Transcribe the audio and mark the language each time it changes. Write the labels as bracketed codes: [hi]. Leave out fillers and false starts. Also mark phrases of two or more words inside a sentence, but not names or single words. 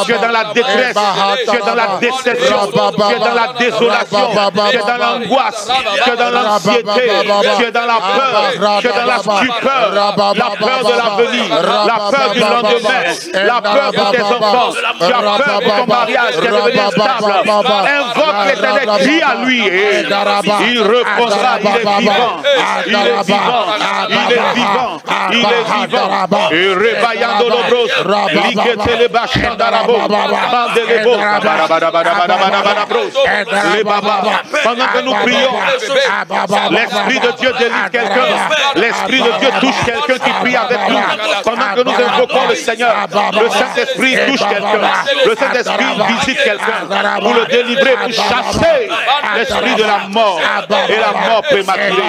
[fr] Tu es dans la détresse, tu es dans la déception, tu es dans la désolation, tu es dans l'angoisse, tu es dans l'anxiété, tu es dans la peur, tu es dans la stupeur, la peur de l'avenir, la peur du lendemain, la peur pour tes enfants, tu as peur pour ton mariage qui est devenu instable. Invoque l'Éternel, crie à lui et il répondra, il est vivant, il est vivant, il est vivant, il est vivant. Et rebayando l'obros, liquete les bachans d'arabo, mandelebo, les babas. Pendant que nous prions, l'Esprit de Dieu délivre quelqu'un, l'Esprit de Dieu touche quelqu'un qui prie avec nous. Pendant que nous invoquons le Seigneur, le Saint-Esprit touche quelqu'un, le Saint-Esprit visite quelqu'un pour le délivrer, pour chasser l'esprit de la mort et la mort prématurée.